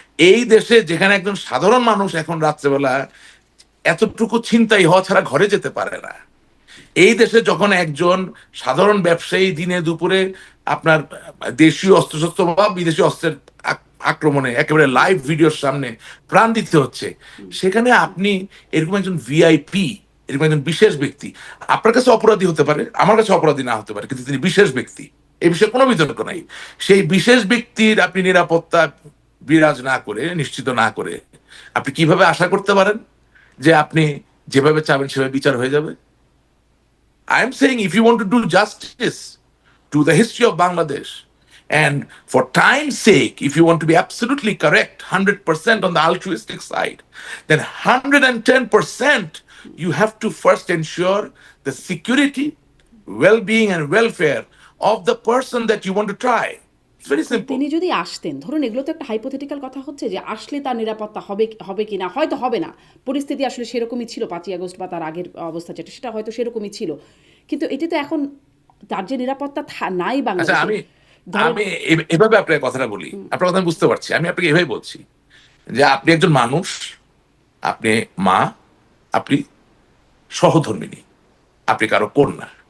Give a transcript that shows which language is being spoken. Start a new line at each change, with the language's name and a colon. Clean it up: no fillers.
Bangla: এই দেশে যেখানে একজন সাধারণ মানুষ এখন রাত্রেবেলা এতটুকু ছিনতাই হওয়া ছাড়া ঘরে যেতে পারে না, এই দেশে যখন একজন সাধারণ ব্যবসায়ী দিনে দুপুরে আপনার দেশীয় অস্ত্রশস্ত্র বা বিদেশি অস্ত্রের আক্রমণে একেবারে লাইভ ভিডিওর সামনে প্রাণ দিতে হচ্ছে, সেখানে আপনি এরকম একজন ভিআইপি, এরকম একজন বিশেষ ব্যক্তি, আপনার কাছে অপরাধী হতে পারে, আমার কাছে অপরাধী না হতে পারে, কিন্তু তিনি বিশেষ ব্যক্তি, এই বিষয়ে কোনো বিতর্ক নাই। সেই বিশেষ ব্যক্তির আপনি নিরাপত্তা বিরাজ না করে, নিশ্চিত না করে, আপনি কিভাবে আশা করতে পারেন যে আপনি যেভাবে চাবেন সেভাবে বিচার হয়ে যাবে?
English: I'm saying if you want to do justice to the history of Bangladesh, and for time's sake, if you want to be absolutely correct, 100% on the altruistic side, then 110% you have to first ensure the security, well-being, and welfare of the person that you want to try. It's very
Bangla: এখন
English: simple.
Bangla: তিনি যদি আসতেন, ধরুন এগুলো তো একটা hypothetical কথা হচ্ছে যে আসলে তার নিরাপত্তা হবে হবে কি না, হয়তো হবে না, পরিস্থিতি আসলে সেরকমই ছিল 5ই আগস্ট বা তার আগের অবস্থা যেটা, সেটা হয়তো সেরকমই ছিল, কিন্তু এটি তো এখন তার যে নিরাপত্তা নাই আচ্ছা, বাংলাদেশে। আমি ধরেন আমি এভাবে আপনার কথাটা বলি, আপনার কথা আমি বুঝতে পারছি, আমি আপনাকে এভাবে বলছি যে আপনি একজন মানুষ, আপনি মা, আপনি সহধর্মিণী, আপনি কারো কন্যা।